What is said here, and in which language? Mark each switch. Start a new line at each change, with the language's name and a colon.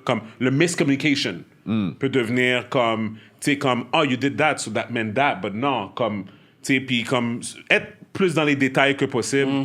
French: Comme, le miscommunication peut devenir comme... Tu sais, comme,
English: oh, you did that, so that meant that.
French: But non, comme... Tu sais, puis comme... Être plus dans les détails que possible.